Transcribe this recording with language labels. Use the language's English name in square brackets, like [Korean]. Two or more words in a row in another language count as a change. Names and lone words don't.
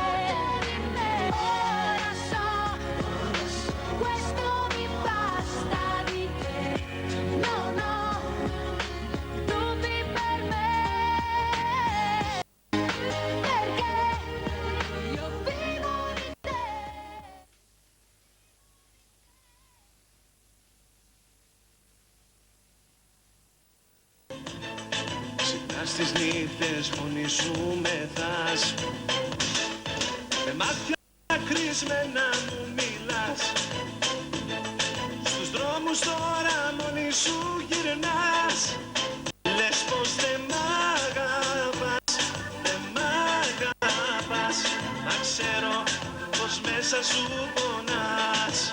[Italian] Ora so, questo mi basta di te, non ho dubbi per me, perché io vivo di te. [Greek] Συχνά στις νύχτες μόνη σου μεθάς, με μάτια κρισμένα μου μιλάς, στους δρόμους τώρα μόνη σου γυρνάς, λες πως δεν μ' αγαπάς, δεν μ' αγαπάς, μα ξέρω πως μέσα σου πονάς.